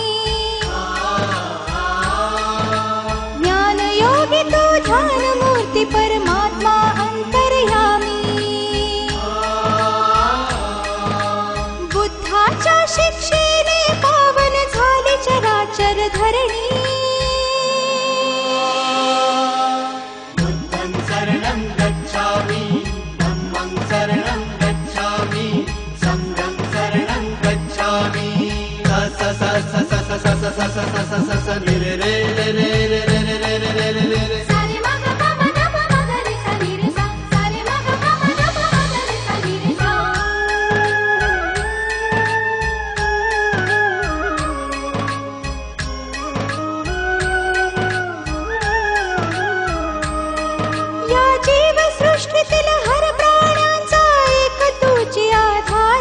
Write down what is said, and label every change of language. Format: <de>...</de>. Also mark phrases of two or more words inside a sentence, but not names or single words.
<mr>ज्ञानयोगी तू ध्यानमूर्ती परमात्मा अंतर्यामी। बुद्धाच्या शिक्षेने पावन झाली चराचर धरणी।</mr> <pi>बुद्धं शरणं गच्छामि धम्मं शरणं गच्छामि संघं शरणं गच्छामि। स स स स स स स स स स स स रे रे रे रे रे रे रे रे रे रे रे रे। सारे मग पम नम मग रे सा नी रे सा सारे मग पम नम मग रे सा नी रे सा।</pi> <mr>या जीव सृष्टीतील हर प्राण्यांचा एक तुझी आधार।</mr>